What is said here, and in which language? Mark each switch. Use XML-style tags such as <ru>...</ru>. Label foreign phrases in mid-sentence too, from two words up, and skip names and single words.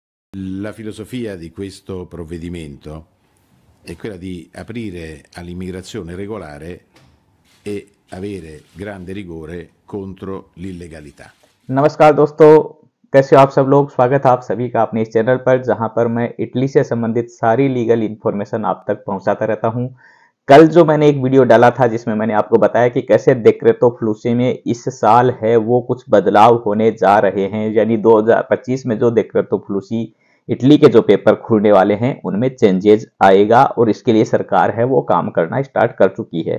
<it>La filosofia di questo provvedimento è quella di aprire all'immigrazione regolare e avere grande rigore contro l'illegalità।</it> <hi>नमस्कार दोस्तों, कैसे हो आप सब लोग। स्वागत है आप सभी का अपने इस चैनल पर, जहां पर मैं इटली से संबंधित सारी</hi> <en>legal information</en> <hi>आप तक पहुंचाता रहता हूं। कल जो मैंने एक वीडियो डाला था जिसमें मैंने आपको बताया कि कैसे डेक्रेटो फ्लूसी में इस साल है वो कुछ बदलाव होने जा रहे हैं, यानी 2025 में जो डेक्रेटो फ्लूसी इटली के जो पेपर खुलने वाले हैं उनमें चेंजेस आएगा और इसके लिए सरकार है वो काम करना स्टार्ट कर चुकी है।</hi>